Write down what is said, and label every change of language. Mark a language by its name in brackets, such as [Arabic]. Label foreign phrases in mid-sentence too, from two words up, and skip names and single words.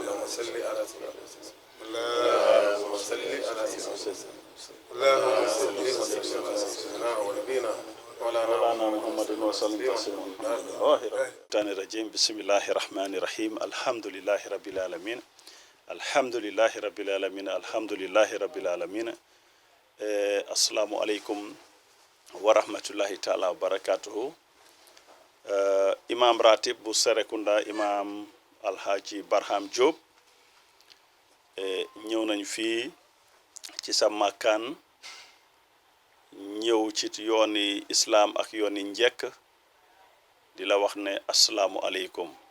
[Arabic] صل على سيدنا اللهم صل على سيدنا اللهم صل وسلم على سيدنا ونبينا مولانا محمد وسلم تسليما الرجيم بسم الله الرحمن الرحيم الحمد لله رب العالمين الحمد لله رب العالمين الحمد لله رب العالمين السلام عليكم ورحمة الله تعالى وبركاته [Wolof] imam ratib bu Serekunda imam alhaji Barham Diop ñëw nañ fii ci sa makkaan ñëw ci yooni islam ak yooni njekk di la wax ne [Arabic] السلام عليكم